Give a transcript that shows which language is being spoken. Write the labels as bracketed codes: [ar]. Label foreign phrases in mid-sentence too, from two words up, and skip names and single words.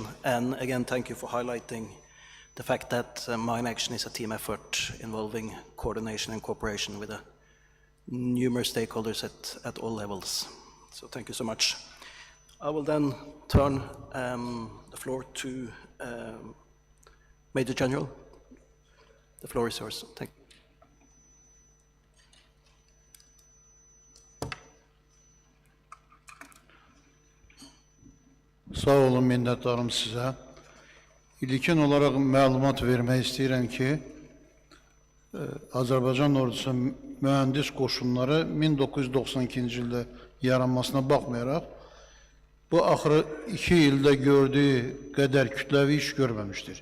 [en] And again, thank you for highlighting the fact that mine action is a team effort involving coordination and cooperation with numerous stakeholders at all levels. So thank you so much. I will then turn the floor to Major General. The floor is yours. Thank you. [az] Sağ olun, minnətdarım sizə. İlkin olaraq məlumat vermək istəyirəm ki, Azərbaycan ordusu mühəndis qoşunları 1992-ci ildə yaranmasına baxmayaraq, bu axırı 2 ildə gördüyü qədər kütləvi iş görməmişdir.